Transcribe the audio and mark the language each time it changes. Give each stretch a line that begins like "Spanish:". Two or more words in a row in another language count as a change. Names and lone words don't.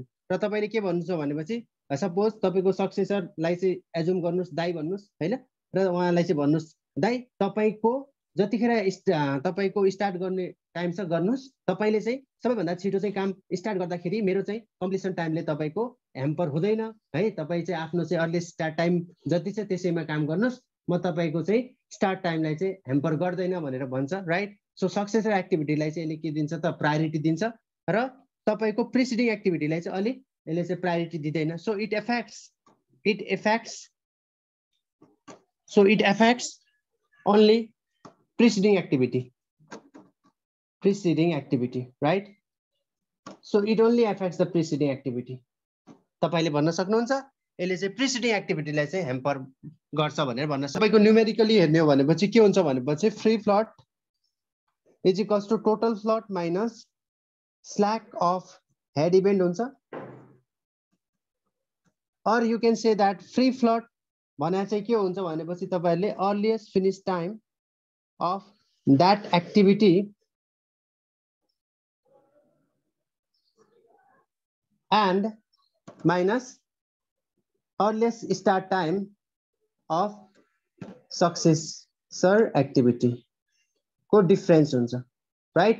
Nepali: र तपाईले के भन्नुहुन्छ भनेपछि सपोज तपाईको सक्सेसरलाई चाहिँ एजुम गर्नुस् दाइ भन्नुस् हैन, र उहाँलाई चाहिँ भन्नुस् दाइ तपाईको जतिखेर तपाईको स्टार्ट गर्ने टाइम छ गर्नुस्, तपाईले चाहिँ सबैभन्दा छिटो चाहिँ काम स्टार्ट गर्दाखेरि मेरो चाहिँ कम्प्लिसन टाइमले तपाईको हेम्पर हुँदैन है, तपाई चाहिँ आफ्नो चाहिँ
English: earliest start time
Nepali: जति छ त्यसैमा काम गर्नुस्, म तपाईको चाहिँ
English: start time
Nepali: चाहिँ हेम्पर गर्दैन भनेर भन्छ, राइट? सो
English: successor activity
Nepali: चाहिँ यसले के दिन्छ त, प्रायोरिटी दिन्छ र तपाईको
English: preceding activity
Nepali: चाहिँ अलि यसले चाहिँ प्रायोरिटी दिदैन.
English: so it affects only preceding activity, right? So it only affects the preceding activity.
Nepali: तपाईले भन्न सक्नुहुन्छ यसले चाहिँ
English: preceding activity
Nepali: चाहिँ हेम्पर गर्छ भनेर भन्न सक्नुहुन्छ. तपाईको न्यूमेरिकली हेर्ने हो भनेपछि के हुन्छ भनेपछि
English: free float is equals to total float minus slack of head event
Nepali: हुन्छ.
English: और you can say that free float
Nepali: भने चाहिँ के हुन्छ भनेपछि तपाईहरुले
English: earliest finish time of that activity and minus earliest start time of successor activity को difference हुन्छ, right?